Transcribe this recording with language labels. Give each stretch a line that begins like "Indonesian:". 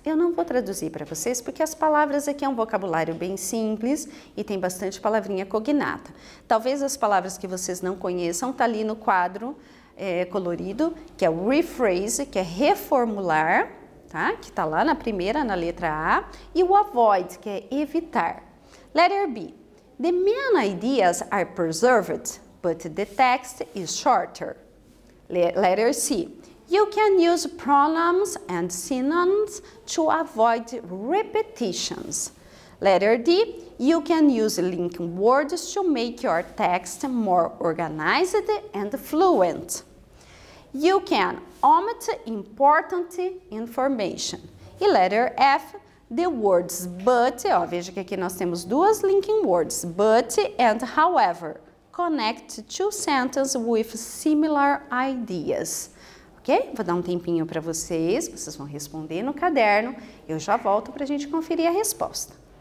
Portuguese: Eu não vou traduzir para vocês porque as palavras aqui é um vocabulário bem simples e tem bastante palavrinha cognata. Talvez as palavras que vocês não conheçam tá ali no quadro colorido, que é o rephrase, que é reformular, tá? Que tá lá na primeira, na letra A, e o avoid, que é evitar.
English: Letter B. The main ideas are preserved, but the text is shorter. Letter C. You can use pronouns and synonyms to avoid repetitions. Letter D. You can use linking words to make your text more organized and fluent. You can omit important information. E letter F. The words but,
Portuguese: veja que aqui nós temos duas
English: linking words, but and however. Connect two sentences with similar ideas. Ok?
Portuguese: Vou dar um tempinho para vocês vão responder no caderno. Eu já volto para a gente conferir a resposta.